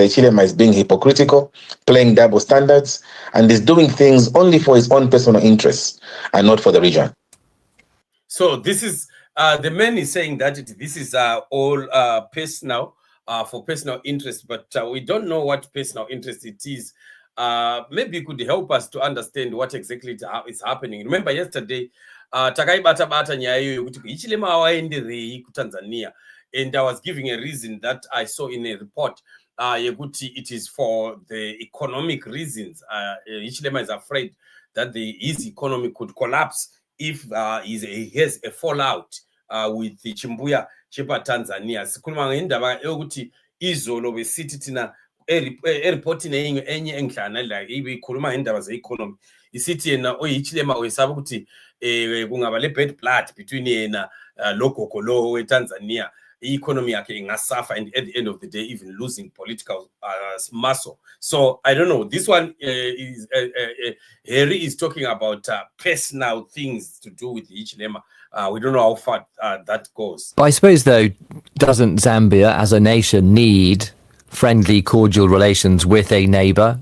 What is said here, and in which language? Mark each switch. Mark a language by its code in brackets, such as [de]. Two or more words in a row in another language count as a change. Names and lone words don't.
[en] Hichilema is being hypocritical, playing double standards, and is doing things only for his own personal interests and not for the region. So this is, the man is saying that this is all personal. For personal interest, but we don't know what personal interest it is. Maybe you could help us to understand what exactly is happening. Remember yesterday, [sn] takaibata nyaya iyoyo kuti Hichilema awaenderei kuTanzania, [en] and I was giving a reason that I saw in a report yekuti it is for the economic reasons. Hichilema is afraid that his economy could collapse if he has a fallout with the [sn] Chimbuya chepa [en] Tanzania. [nd] Sikhuluma ngendaba yokuthi izolo besithi thina e-reporting enye enhlana la ibikhuluma ngendaba ze-economy. Isithi yena oyichilema wesaba ukuthi kungaba le [en] bad blood between [nd] yena logogo lo weTanzania. Economy yakhe ingasafa, [en] and at the end of the day even losing political muscle. So I don't know, this one is Harry is talking about personal things to do with Hichilema. We don't know how far that goes. I suppose, though, doesn't Zambia as a nation need friendly, cordial relations with a neighbour?